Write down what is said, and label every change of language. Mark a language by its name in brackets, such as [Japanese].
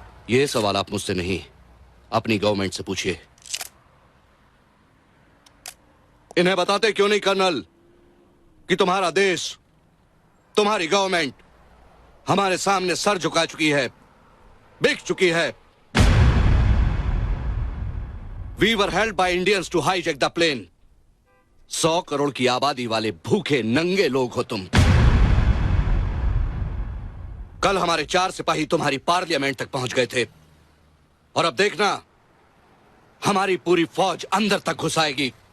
[Hindi] ये सवाल आप मुझसे नहीं, अपनी गवर्नमेंट से पूछिए। इन्हें बताते क्यों नहीं कर्नल कि तुम्हारा देश, तुम्हारी गवर्नमेंट हमारे सामने सर झुका चुकी है, बिक चुकी है। [English] We were held by Indians to hijack the plane. [Hindi] 100 crore की आबादी वाले भूखे नंगे लोग हो तुम। कल हमारे 4 सिपाही तुम्हारी पार्लियामेंट तक पहुंच गए थे, और अब देखना हमारी पूरी फौज अंदर तक घुस आएगी।